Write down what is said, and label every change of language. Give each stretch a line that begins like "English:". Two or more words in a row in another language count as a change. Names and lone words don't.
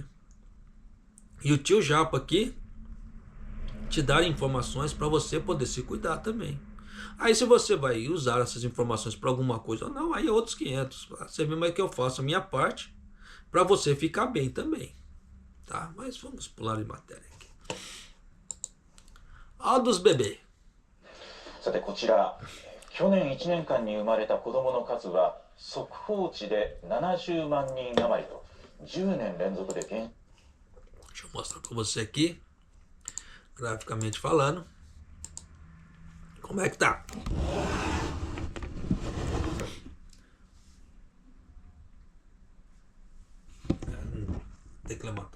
Portuguese: E o tio Japa aqui te dar informações para você poder se cuidar também. Aí se você vai usar essas informações para alguma coisa ou não, aí é outros 500. Você vê mais que eu faço a minha parte para você ficar bem também. Tá? Mas vamos pular de matéria aqui. Dos bebês.
Japanese: さてこちら去年1年間に生まれた子どもの数は速報値で70万人余りと10年連続で減。
Portuguese: Deixa eu mostrar para você aqui, graficamente falando, como é que tá. Tem que levantar.